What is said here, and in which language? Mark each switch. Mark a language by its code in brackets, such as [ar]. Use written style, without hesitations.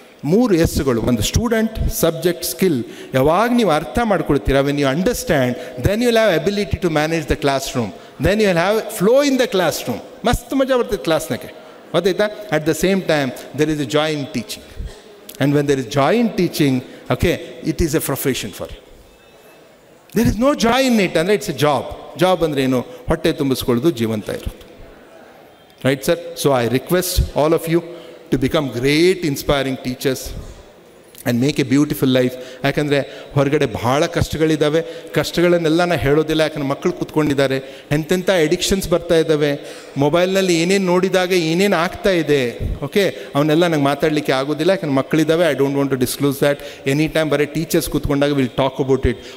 [en] 3 ಎಸ್ಗಳು, ಒಂದು student, subject, skill. [kn] ಯಾವಾಗ ನೀವು ಅರ್ಥ ಮಾಡ್ಕೊಳ್ತೀರಾ, [en] When you understand, then you will have ability to manage the classroom, then you will have flow in the classroom. [kn] ಮಸ್ತ್ ಮಜಾ ಬರ್ತದೆ ಕ್ಲಾಸ್ನಾಗೆ, ಗೊತ್ತಾಯ್ತಾ? [en] At the same time there is a joy in teaching. And when there is joy in teaching, okay, it is a profession for you. There is no joy in it ಅಂದರೆ it's a job. [kn] Job ಅಂದರೆ ಏನು? ಹೊಟ್ಟೆ ತುಂಬಿಸ್ಕೊಳ್ಳೋದು, ಜೀವಂತ ಇರೋದು. Right sir? [en] So I request all of you to become great inspiring teachers and make a beautiful life. [kn] ಯಾಕಂದರೆ ಹೊರಗಡೆ ಭಾಳ ಕಷ್ಟಗಳಿದ್ದಾವೆ. ಕಷ್ಟಗಳನ್ನೆಲ್ಲ ನಾನು ಹೇಳೋದಿಲ್ಲ, ಯಾಕಂದ್ರೆ ಮಕ್ಕಳು ಕೂತ್ಕೊಂಡಿದ್ದಾರೆ. ಎಂತೆಂಥ ಎಡಿಕ್ಷನ್ಸ್ ಬರ್ತಾ ಇದ್ದಾವೆ. ಮೊಬೈಲ್ನಲ್ಲಿ ಏನೇನು ನೋಡಿದಾಗ ಏನೇನು ಆಗ್ತಾ ಇದೆ, ಓಕೆ, ಅವನ್ನೆಲ್ಲ ನಂಗೆ ಮಾತಾಡಲಿಕ್ಕೆ ಆಗೋದಿಲ್ಲ, ಯಾಕಂದ್ರೆ ಮಕ್ಕಳಿದ್ದಾವೆ. [en] I don't want to disclose that. Any time [kn] ಬರೀ teachers ಕೂತ್ಕೊಂಡಾಗ [en] Will talk about it.